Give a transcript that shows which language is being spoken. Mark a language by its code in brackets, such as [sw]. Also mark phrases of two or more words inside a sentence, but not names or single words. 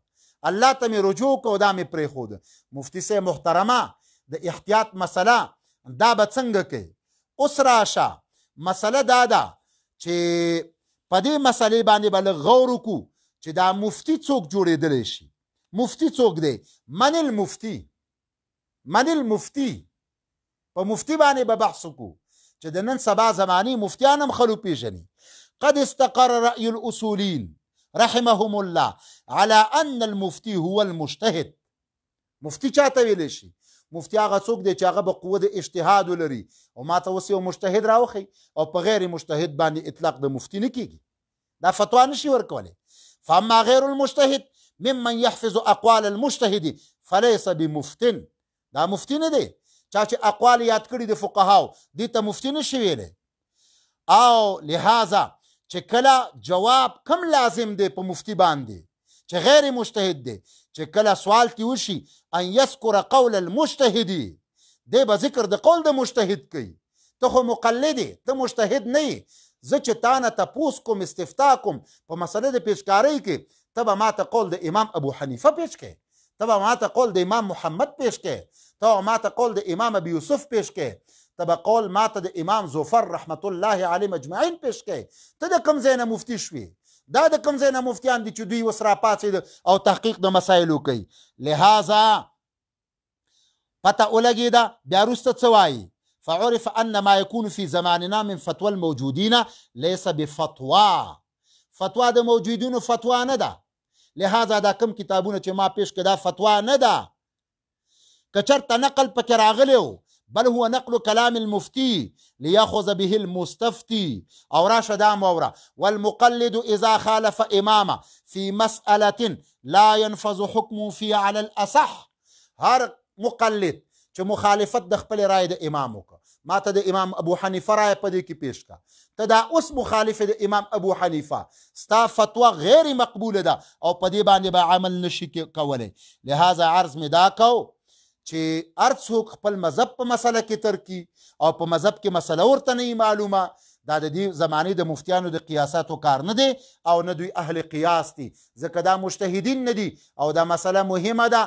[ps] الله ته مې رجوع کو، دا مې پرېښوده. مفتي صاحب محترمه، د احتیاط مسله دا به څنګه کوي؟ اوس راشه، مسله دا ده چې په دې مسلې باندې به لږ غور وکړو چې دا مفتي څوک جوړېدلی شي. مفتي څوک دی؟ [ar] من المفتي. من المفتي. [ps] په مفتي باندې به بحث وکړو چې د نن سبا زماني مفتیان هم خلک پیژني. [ar] قد استقر رأي الأصولين رحمهم الله على أن المفتي هو المجتهد. [ps] مفتي چاته ویلی شي؟ مفتي هغه څوک دی چې هغه به قوه د اجتهاد ولري. او ما ته اوس یو مجتهد راوښی او په غیر مجتهد باندې اطلاق د مفتي نه کیږي، دا فتوا نشي ورکولی. [ar] فاما غیر المجتهد ممن يحفظ اقوال المجتهد فليس بمفتن. [ps] دا مفتي نه دی. چا چې اقوال یاد کړي د فقهاو دې ته مفتي نشي ویلی. او لهذا چې کله جواب کم لازم دی په مفتي باندې چې غیر مجتهد دی، چې کله سوال تی وشي [ar] ان یذکر قول المجتهد، [ps] دی به ذکر د قول د مجتهد کوي. ته خو مقلد یې، ته مجتهد نه یې. زه چې تا نه تپوس کوم، استفتا کوم په مسله د پیشکارۍ کې، ته به ما ته قول د امام ابو حنیفه پیش کوې، ته به ما ته قول د امام محمد پیش کوې، ته به ما ته قول د امام ابي یوسف پیش کوې، ته به قول ما ته د امام زفر رحمت الله علیه مجمعین پیش کوې. ته د کوم ځای نه مفتي شوې؟ دا د کوم ځای نه مفتیان دي چې دوی اوس راپاڅېد او تحقیق د مسایلو کوي؟ لهذا پته ولګېده. بیا وروسته څه وایي؟ [ar] فعرف ان ما يكون في زماننا من فتوى الموجودين ليس بفتوى. [ps] فتوا د موجودینو فتوا نه ده. لهذا دا کم کتابونه چې ما پیش کړه دا فتوا نه ده. که چېرته نقل پکې راغلی و، بل [ar] هو نقل كلام المفتي ليأخذ به المستفتي. [ps] او راشه دا موره [ar] والمقلد اذا خالف امامه في مسألة لا ينفذ حكمه فيه على الاصح. [ps] هر مقلد چې مخالفت د خپل رائے د امام وکړه، ما ته د امام ابو حنیفه رائے په دې کې پیش کړه، ته دا اوس مخالف د امام ابو حنیفه، ستا فتوا غیر مقبوله ده او په دې باندې به عمل نشي کولی. لهذا عرض مې دا کو چې هر څوک خپل مذهب په مسله کې ترکي او په مذهب کې مسله ورته نه معلومه، دا د دې زمانې د مفتیانو د قیاساتو کار نه دی او نه دوی اهل قیاس دي، ځکه دا مجتهدین نه دي او دا مسله مهمه ده.